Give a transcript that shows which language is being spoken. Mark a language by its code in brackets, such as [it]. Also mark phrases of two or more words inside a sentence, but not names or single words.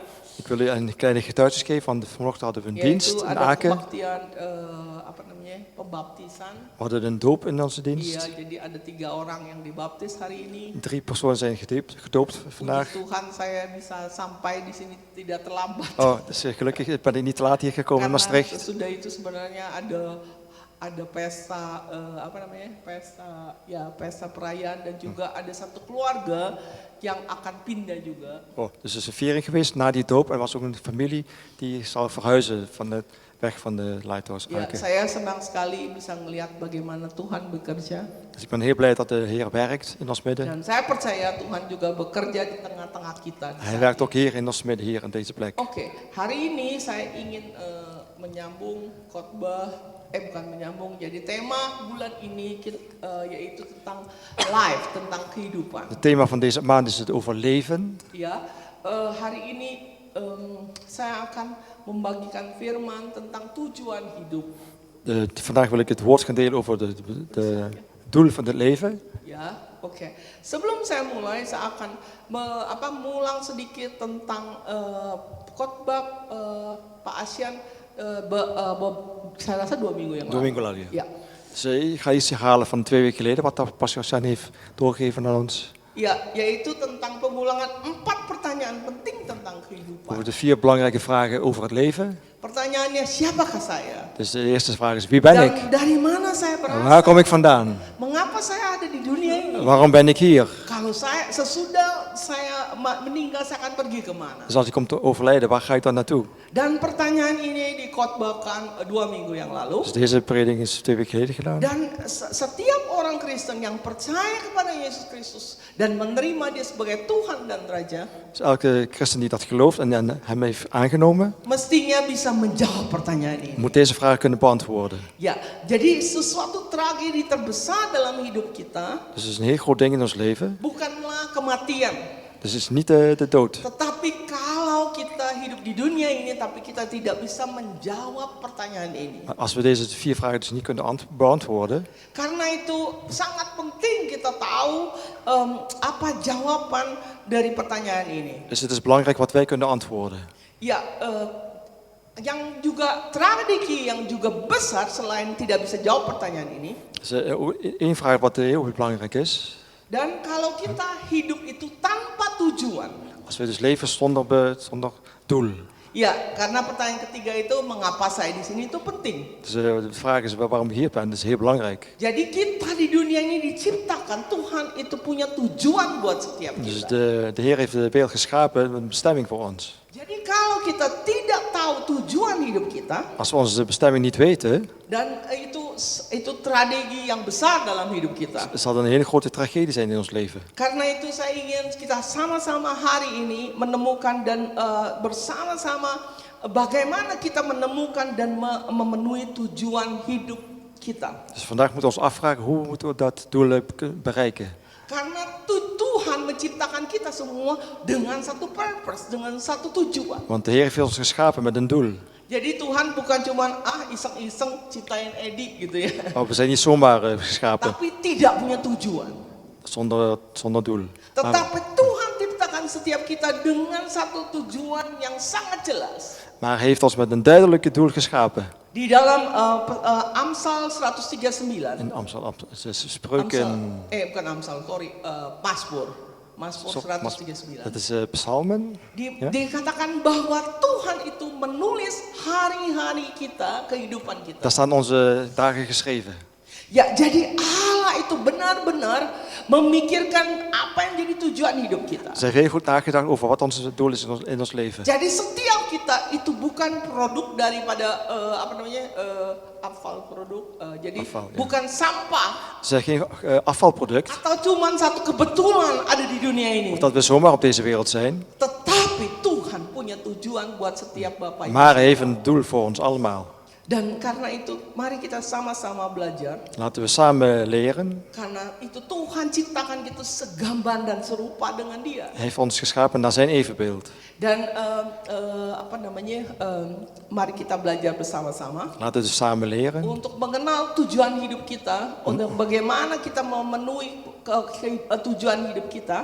[nl] Ik wil u een kleine getuigenis geven, want vanochtend hadden we een dienst [id] Yaitu [nl] in [id] ada [nl] Aken. [id] kebaktian pembaptisan. [nl] We hadden een doop in onze [id] Iya, [nl] dienst. [id] jadi ada 3 orang yang dibaptis hari ini. [nl] 3 personen zijn gedoopt [id] Puji [nl] vandaag. [id] Tuhan saya bisa sampai di sini tidak terlambat. [nl] Oh, dus gelukkig ben ik niet te laat hier gekomen in [id] Karena [nl] Maastricht. [id] sesudah itu sebenarnya ada pesta pesta perayaan dan juga ada satu keluarga yang akan pindah juga. [nl] Oh, dus er is een viering geweest na die doop. Er was ook een familie die zal verhuizen van de weg van de Lighthouse [id] Ya, [nl] Aken. [id] saya senang sekali bisa melihat bagaimana Tuhan bekerja [nl] Dus ik ben heel blij dat de Heer werkt in ons midden. [id] dan saya percaya Tuhan juga bekerja di tengah-tengah kita. di [nl] Hij [id] saat [nl] werkt [id] ini. [nl] ook hier in ons midden, hier aan deze plek. [id] Oke, hari ini saya ingin menyambung khotbah, bukan menyambung, jadi tema bulan ini yaitu tentang life, tentang kehidupan. [nl] Het thema van deze maand is het over leven. [id] Ya, hari ini saya akan membagikan firman tentang tujuan hidup. [nl] Vandaag wil ik het woord gaan delen over de doel van het leven. [id] Ya, oke. Sebelum saya mulai, saya akan mengulang sedikit tentang khotbah Pak Asyan. Saya rasa 2 minggu yang lalu. 2 minggu lalu, [nl] ja. [id] Ya. [nl] Dus ik ga iets herhalen van 2 weken geleden, wat Pastor San heeft doorgegeven aan ons. [id] Ya, yaitu tentang pengulangan 4 pertanyaan penting tentang kehidupan. [nl] Over de 4 belangrijke vragen over het leven. [id] Pertanyaannya, siapakah saya? [nl] Dus de eerste vraag is, wie ben ik? [id] Dan dari mana saya berasal? [nl] Waar kom ik vandaan? [id] Mengapa saya ada di dunia ini? [nl] Waarom ben ik hier? [id] Kalau saya sesudah saya meninggal, saya akan pergi kemana? [nl] Dus als ik kom te overlijden, waar ga ik dan naartoe? [id] Dan pertanyaan ini dikhotbahkan 2 minggu yang lalu. [nl] Dus deze preding is 2 weken geleden gedaan. [id] Dan setiap orang Kristen yang percaya kepada Yesus Kristus dan menerima Dia sebagai Tuhan dan Raja, [nl] Dus elke christen die dat gelooft en hem heeft aangenomen, [id] mestinya bisa menjawab pertanyaan ini. [nl] moet deze vraag kunnen beantwoorden. [id] Ya, jadi sesuatu tragedi terbesar dalam hidup kita [nl] Dus het is een heel groot ding in ons leven. [id] bukanlah kematian, [nl] Dus het is niet de dood. [id] tetapi kalau kita hidup di dunia ini tapi kita tidak bisa menjawab pertanyaan ini. [nl] Maar als we deze 4 vragen dus niet kunnen beantwoorden, [id] Karena itu sangat penting kita tahu apa jawaban dari pertanyaan ini. [nl] dus het is belangrijk wat wij kunnen antwoorden. [id] Ya, yang juga tragedi yang juga besar selain tidak bisa jawab pertanyaan ini. [nl] Dus één vraag wat heel belangrijk is. [id] Dan kalau kita hidup itu tanpa tujuan. [nl] Als we dus leven zonder doel. [id] Ya, karena pertanyaan ketiga itu mengapa saya di sini itu penting. [nl] Dus de vraag is waarom ik hier ben, dat is heel belangrijk. [id] Jadi kita di dunia ini diciptakan, Tuhan itu punya tujuan buat setiap [nl] Dus [id] kita. [nl] de Heer heeft de wereld geschapen met een bestemming voor ons. [id] Jadi kalau kita tidak tahu tujuan hidup kita, [nl] Als we onze bestemming niet weten, [id] dan itu tragedi yang besar dalam hidup kita. [nl] zal dat een hele grote tragedie zijn in ons leven. [id] Karena itu saya ingin kita sama-sama hari ini menemukan dan bersama-sama bagaimana kita menemukan dan memenuhi tujuan hidup kita. [nl] Dus vandaag moeten we ons afvragen hoe moeten we dat doel bereiken. [id] Karena Tuhan menciptakan kita semua dengan satu purpose, dengan satu tujuan. [nl] Want de Heer heeft ons geschapen met een doel. [id] Jadi Tuhan bukan cuma iseng-iseng ciptain Edi gitu ya. [nl] Oh, we zijn niet zomaar geschapen [id] Tapi tidak punya tujuan. [nl] zonder doel. [id] Tetapi Tuhan ciptakan setiap kita dengan satu tujuan yang sangat jelas. [nl] Maar hij heeft ons met een duidelijke doel geschapen. [id] Di dalam Amsal 139. [nl] In Amsterdam, spreuken. [id] Bukan Amsal, sorry, Mazmur 139. [nl] Dat is psalmen. [id] Dikatakan bahwa Tuhan itu menulis hari-hari kita, kehidupan kita. [nl] Daar staan onze dagen geschreven. [id] Ya, jadi Allah itu benar-benar memikirkan apa yang jadi tujuan hidup kita. [nl] Ze heeft heel goed nagedacht over wat ons doel is in ons leven. [id] Jadi setiap kita itu bukan produk daripada afval. Jadi Afval, ya. bukan sampah [nl] Ze zijn geen afvalproduct. [id] atau cuman satu kebetulan ada di dunia ini. [nl] Of dat we zomaar op deze wereld zijn. [id] Tetapi Tuhan punya tujuan buat setiap Bapak Ibu. [nl] Maar hij heeft een doel voor ons allemaal. [id] Dan karena itu mari kita sama-sama belajar. [nl] Laten we samen leren. [id] Karena itu Tuhan ciptakan kita segambar dan serupa dengan Dia. [nl] Hij heeft ons geschapen naar zijn evenbeeld. [id] Dan mari kita belajar bersama-sama [nl] Laten we dus samen leren. [id] untuk mengenal tujuan hidup kita, untuk bagaimana kita memenuhi tujuan hidup kita.